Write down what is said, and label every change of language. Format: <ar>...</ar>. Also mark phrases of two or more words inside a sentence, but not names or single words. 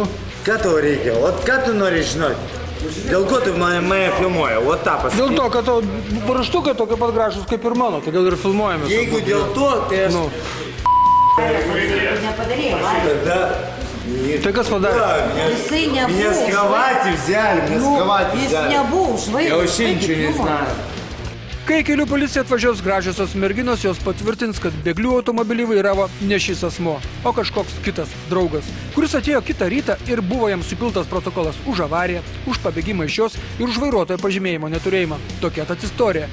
<lt>ką tau reikia? O ką tu nori žinoti? Dėl ko tu mane filmuoji? O tą pasakyti. dėl to, kad tavo raištukai tokie pat gražus kaip ir mano, todėl ir filmuojame. Jeigu dėl to, tai aš... Nu, Tada... tai kas padarė? Jisai nebuvo.</lt> <ru>Меня с кровати взяли, меня с кровати</ru> <lt>Jis</lt> <ru>взяли.</ru> <lt>nebuvo užvairęs.</lt> <ru>Я вообще ничего не знаю.</ru> <lt>Kai kelių policija atvažiuos gražiosios merginos, jos patvirtins, kad bėglių automobilį vairavo ne šis asmo, o kažkoks kitas draugas, kuris atėjo kitą rytą ir buvo jam supiltas protokolas už avariją, už pabėgimą iš jos ir už vairuotojo pažymėjimo neturėjimą. Tokia tad istorija.</lt>